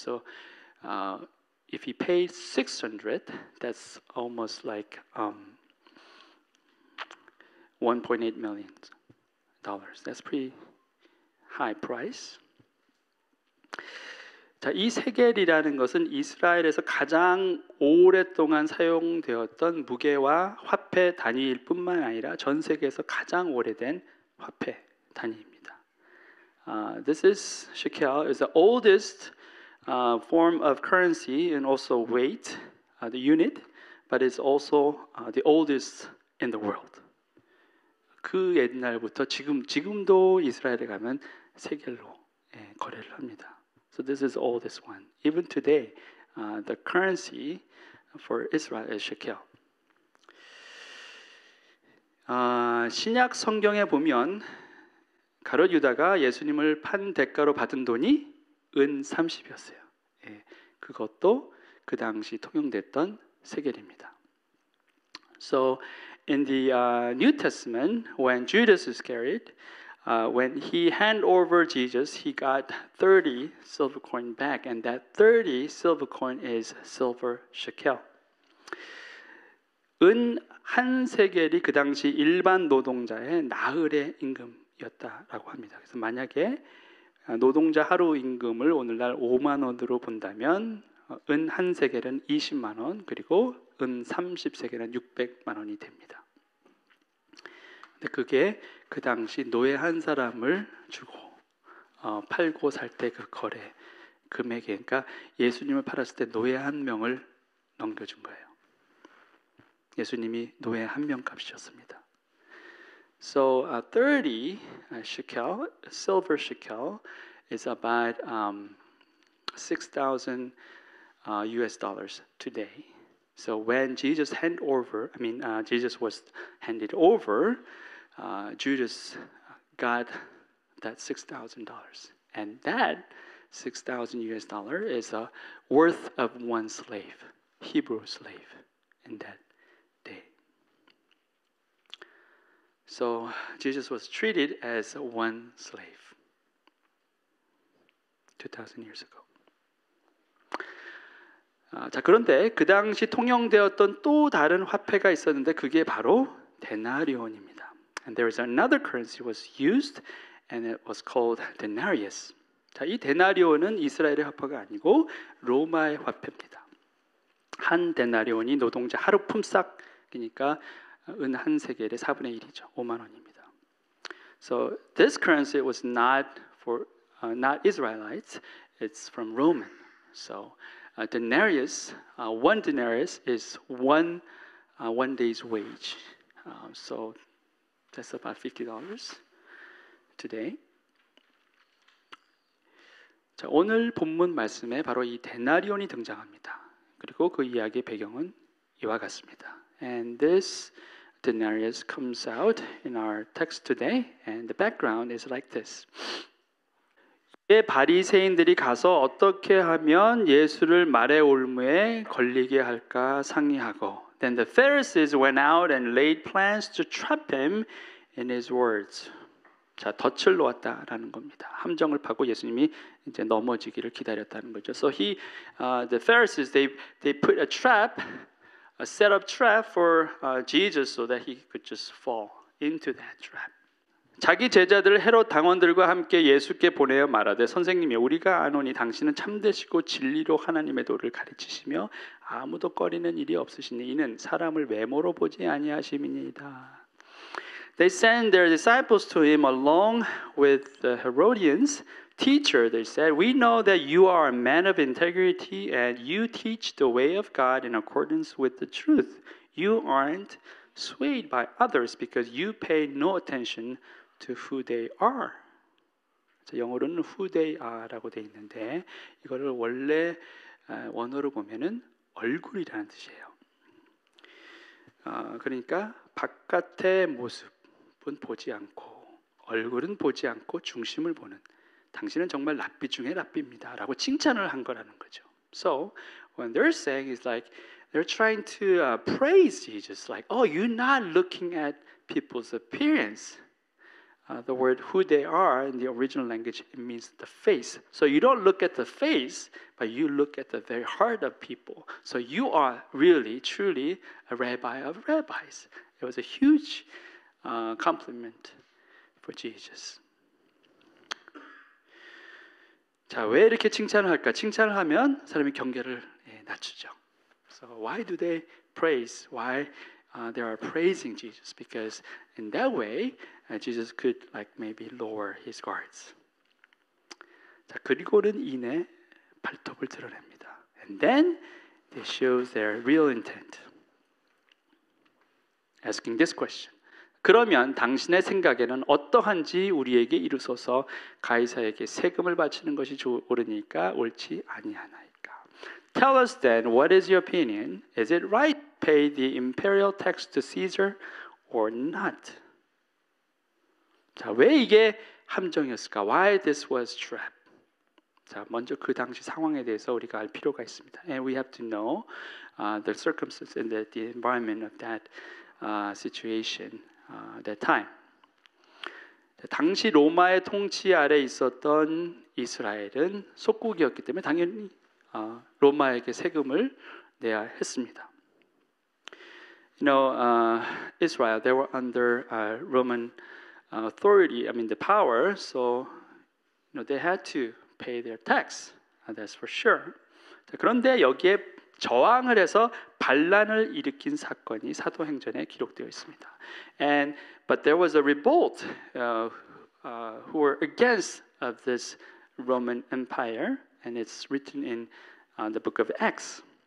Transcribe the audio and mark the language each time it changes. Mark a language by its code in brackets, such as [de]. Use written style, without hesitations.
[en] So if he paid 600, that's almost like 1.8 million dollars. That's pretty high price. [ko] 자, 이 세겔이라는 것은 이스라엘에서 가장 오랫동안 사용되었던 무게와 화폐 단위일 뿐만 아니라 전 세계에서 가장 오래된 화폐 단위입니다. [en] This is shekel is the oldest form of currency and also weight, the unit, but it's also the oldest in the world. [ko] 그 옛날부터 지금도 이스라엘에 가면 세겔로 거래를 합니다. [en] So this is oldest one. Even today, the currency for Israel is shekel. [ko] 신약 성경에 보면 가룟 유다가 예수님을 판 대가로 받은 돈이 은 30이었어요. 그것도 그 당시 통용됐던 세겔입니다. [en] So in the New Testament, when Judas Iscariot, when he handed over Jesus, he got 30 silver coin back, and that 30 silver coin is silver shekel. [ko] 은 한 세겔이 그 당시 일반 노동자의 나흘의 임금이었다라고 합니다. 그래서 만약에 노동자 하루 임금을 오늘날 5만 원으로 본다면 은 한 세겔은 20만 원, 그리고 은 30세겔은 600만 원이 됩니다. 근데 그게 그 당시 노예 한 사람을 주고 팔고 살 때 그 거래 금액이, 그러니까 예수님을 팔았을 때 노예 한 명을 넘겨준 거예요. 예수님이 노예 한 명 값이었습니다. [en] So 30 shekel, silver shekel, is about 6,000 US dollars today. So when Jesus Jesus was handed over, Judas got that $6,000, and that 6,000 US dollar is a worth of one slave, Hebrew slave, in that day. So Jesus was treated as one slave 2,000 years ago. [ko] 자, 그런데 그 당시 통용되었던 또 다른 화폐가 있었는데 그게 바로 데나리온입니다. [en] And there is another currency was used, and it was called denarius. [ko] 자, 이 데나리온은 이스라엘의 화폐가 아니고 로마의 화폐입니다. 한 데나리온이 노동자 하루 품삯이니까 은 한 세겔의 4분의 1이죠. 5만 원입니다. [en] So this currency was not for not Israelites. It's from Roman. So denarius, one denarius is one day's wage. So that's about $50 today. [ko] 자, 오늘 본문 말씀에 바로 이 데나리온이 등장합니다. 그리고 그 이야기의 배경은 이와 같습니다. [en] And this denarius comes out in our text today, and the background is like this. [ko] 바리새인들이 가서 어떻게 하면 예수를 말의 올무에 걸리게 할까 상의하고, [en] then the Pharisees went out and laid plans to trap him in his words. [ko] 자, 덫을 놓았다라는 겁니다. 함정을 파고 예수님이 이제 넘어지기를 기다렸다는 거죠. [en] So the Pharisees, they put a trap, a set-up trap for Jesus, so that he could just fall into that trap. [ko] 자기 제자들을 헤롯 당원들과 함께 예수께 보내어 말하되, 선생님이 우리가 아노니 당신은 참되시고 진리로 하나님의 도를 가르치시며 아무도 꺼리는 일이 없으시니 이는 사람을 외모로 보지 아니하심이니이다. [en] They sent their disciples to him along with the Herodians. Teacher, they said, we know that you are a man of integrity and you teach the way of God in accordance with the truth. You aren't swayed by others because you pay no attention to who they are. [ko] 자, 영어로는 [en] who they are [ko] 라고 돼 있는데 이거를 원래 원어로 보면은 얼굴이라는 뜻이에요. 그러니까 바깥의 모습은 보지 않고 얼굴은 보지 않고 중심을 보는, 당신은 정말 랍비 중에 랍비입니다라고 칭찬을 한 거라는 거죠. [en] So when they're saying is like they're trying to praise Jesus, like, oh, you're not looking at people's appearance. The word who they are in the original language, it means the face. So you don't look at the face, but you look at the very heart of people. So you are really, truly a rabbi of rabbis. It was a huge compliment for Jesus. [ko] 자, 왜 이렇게 칭찬을 할까? 칭찬을 하면 사람이 경계를 낮추죠. [en] So why do they praise? Why they are praising Jesus? Because in that way, Jesus could like maybe lower his guards. [ko] 자, 그리고는 이내 발톱을 드러냅니다. [en] And then they shows their real intent. Asking this question. [ko] 그러면 당신의 생각에는 어떠한지 우리에게 이루소서. 가이사에게 세금을 바치는 것이 옳으니까 옳지 아니하나이까. [en] Tell us then, what is your opinion? Is it right to pay the imperial tax to Caesar or not? [ko] 자, 왜 이게 함정이었을까? [en] Why this was trap? [ko] 자, 먼저 그 당시 상황에 대해서 우리가 알 필요가 있습니다. [en] And we have to know the circumstances and the environment of that situation, that time. [ko] 당시 로마의 통치 아래 있었던 이스라엘은 속국이었기 때문에 당연히 로마에게 세금을 내야 했습니다. [en] You know, Israel, they were under Roman authority, I mean the power, so you know, they had to pay their tax. That's for sure. [ko] 자, 그런데 여기에 저항을 해서 반란을 일으킨 사건이 사도행전에 기록되어 있습니다. [en] But there was a revolt who were against of this Roman Empire, and it's written in the book of Acts.